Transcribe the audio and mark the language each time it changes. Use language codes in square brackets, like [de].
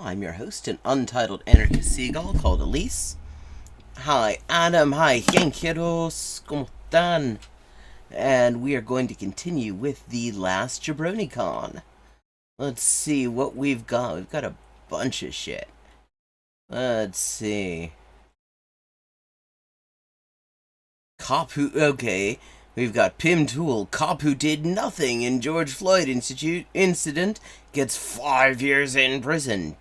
[en] I'm your host, an Untitled Anarchist Seagull called Elise. Hi Adam, hi Genkeros, [es] ¿cómo están? [en] And we are going to continue with the Last JabroniCon. Let's see what we've got. We've got a bunch of shit. Let's see. Cop who... Okay. We've got Pim Tool, cop who did nothing in George Floyd incident, gets 5 years in prison.